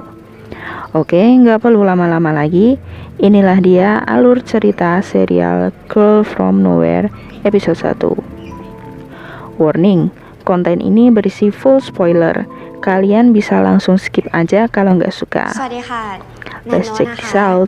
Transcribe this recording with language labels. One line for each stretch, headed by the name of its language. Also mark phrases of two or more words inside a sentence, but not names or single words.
Indonesian: Oke, nggak perlu lama-lama lagi. Inilah dia alur cerita serial Girl From Nowhere episode 1. Warning, konten ini berisi
English: full spoiler.
Indonesian: Kalian bisa langsung skip aja kalau nggak suka.
Thai: สวัสดีค่ะ
English: Let's check this out.